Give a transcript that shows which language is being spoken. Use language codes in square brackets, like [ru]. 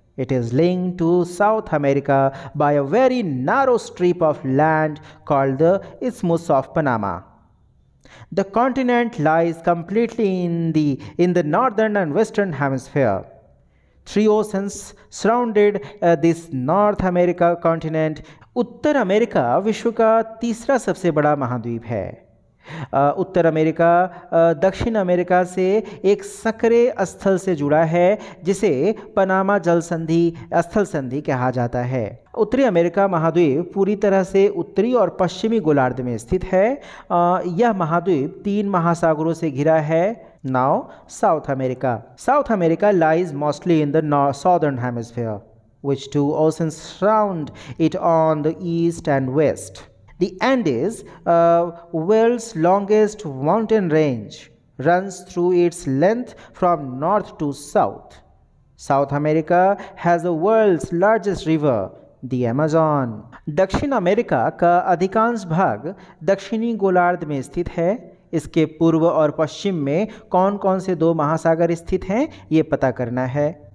[en] It is linked to South America by a very narrow strip of land called the Isthmus of Panama. The continent lies completely in the northern and western hemisphere. 3 oceans surrounded this North America continent. [hi] Uttar America विश्व का तीसरा सबसे बड़ा महाद्वीप है। उत्तर America दक्षिण America से एक सक्रिय स्थल से जुड़ा है जिसे पनामा जल संधि स्थल संधि कहा जाता है। उत्तरी अमेरिका महाद्वीप पूरी तरह से उत्तरी और पश्चिमी गोलार्ध में स्थित है। यह महाद्वीप 3 महासागरों से घिरा है। [en] Now South America. South America lies mostly in the southern hemisphere which 2 oceans surround it on the east and west. The Andes, world's longest mountain range, runs through its length from north to south. South America has the world's largest river, the Amazon. [hi] दक्षिण America का अधिकांश भाग दक्षिणी गोलार्ध में स्थित है। इसके पूर्व और पश्चिम में कौन कौन से 2 महासागर स्थित हैं ये पता करना है।